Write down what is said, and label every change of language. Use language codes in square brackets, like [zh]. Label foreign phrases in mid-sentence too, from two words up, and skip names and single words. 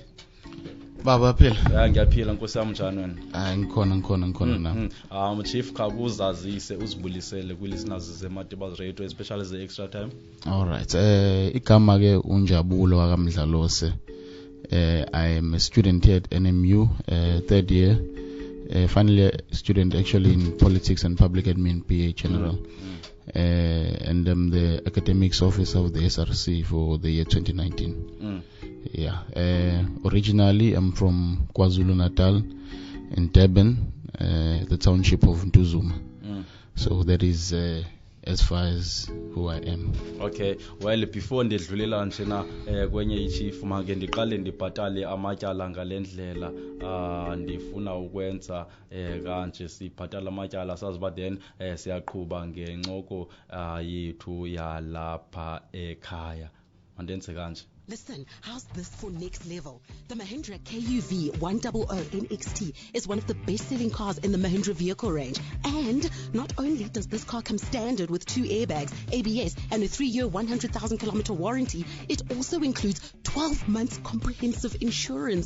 [zu] baba phela ngiyaphila nkosi yami njani wena ngikhona na chief khakuzazise uzibulisele kwi-listeners ze Madibaz Radio [en] especially the extra time all right [zu] igama ke unjabulo akamdlalose [en] I am a student here at NMU third year finally a student actually in politics and public admin PA general and I'm the academics officer of the SRC for the year 2019 yeah originally I'm from KwaZulu-Natal in Durban the township of Ntuzuma so that is as far as who I am. [xh] Okay, well before ndidlulela njena kwenye ichief make ndiqale ndibhatale amatyala ngalendlela ndifuna ukwenza kanje sibhatala amatyala sazi ba then siyaqhubha ngencoko yethu yalapha ekhaya mandenze kanje. [en] Listen, how's this for next level? The Mahindra KUV 100 NXT is one of the best-selling cars in the Mahindra vehicle range. And not only does this car come standard with 2 airbags, ABS, and a 3-year 100,000-kilometer warranty, it also includes 12 months comprehensive insurance.